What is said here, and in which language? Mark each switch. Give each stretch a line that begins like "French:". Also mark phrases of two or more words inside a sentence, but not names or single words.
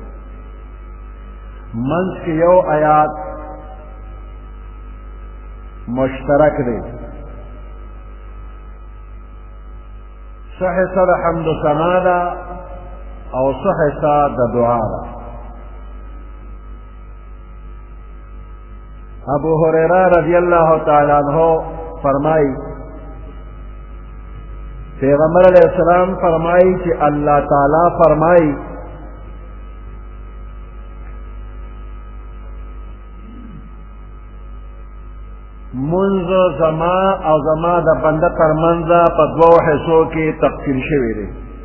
Pashto: منځ کې یو آیات مشترک دی، څه حصه د حمد و ثنا ده او څه حصه د دعا ده. ابو هریرہ رضی اللہ تعالی عنہ فرمائی پیغمبر علیہ السلام فرمائی کہ اللہ تعالی فرمائی منذ زما او زما د بنده تر منځه په دوو حصو کې تقسیم شوی دی.